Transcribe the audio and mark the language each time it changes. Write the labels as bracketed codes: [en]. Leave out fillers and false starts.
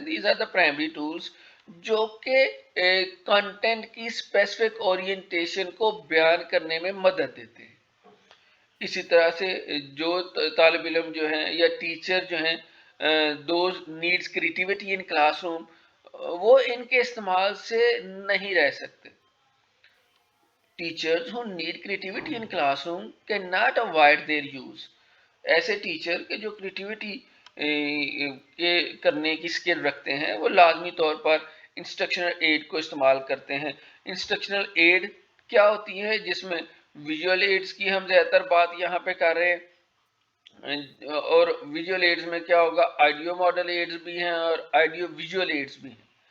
[en] these are the primary tools [ur] جو کہ content کی اسپیسیفک اورینٹیشن کو بیان کرنے میں مدد دیتے ہیں. اسی طرح سے جو طالب علم جو ہیں یا ٹیچر جو ہیں [en] those needs creativity in classroom, [ur] وہ ان کے استعمال سے نہیں رہ سکتے. [en] Teachers who need creativity in classroom cannot avoid their use. [ur] ایسے ٹیچر کے جو کریٹیوٹی کے کرنے کی اسکل رکھتے ہیں وہ لازمی طور پر انسٹرکشنل ایڈ کو استعمال کرتے ہیں. انسٹرکشنل ایڈ کیا ہوتی ہے جس میں ویژول ایڈز کی ہم زیادہ تر بات یہاں پہ کر رہے ہیں، اور ویژول ایڈز میں کیا ہوگا، آئیڈیو ماڈل ایڈز بھی ہیں اور آئیڈیو ویژول ایڈز بھی ہیں.